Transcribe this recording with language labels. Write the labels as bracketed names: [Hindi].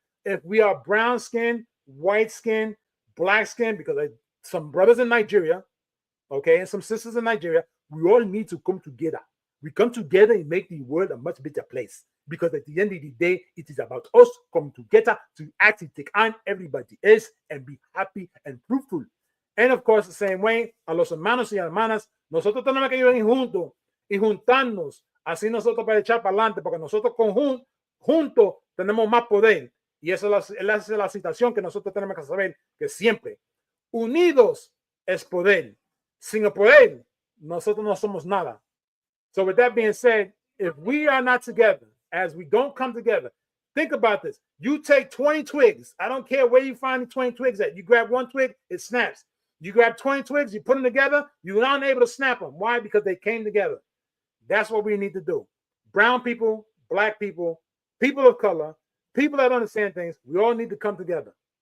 [English] If we are brown skin, white skin, black skin, because some brothers in Nigeria, okay, and some sisters in Nigeria, we all need to come together. We come together and make the world a much better place. Because at the end of the day, it is about us coming together to actually take on everybody else and be happy and fruitful. And of course, the same way, [Spanish] a los hermanos y hermanas, nosotros tenemos que ir juntos y juntarnos. Así nosotros para echar para adelante, porque nosotros juntos tenemos más poder. Y esa es la situación que nosotros tenemos que saber, que siempre unidos es poder. Sin el poder, nosotros no somos nada. [English] So with that being said, if we are not together, as we don't come together, think about this. You take 20 twigs. I don't care where you find the 20 twigs at. You grab one twig, it snaps. You grab 20 twigs, you put them together, you're not able to snap them. Why? Because they came together. That's what we need to do. Brown people, black people, people of color, people that understand things, we all need to come together.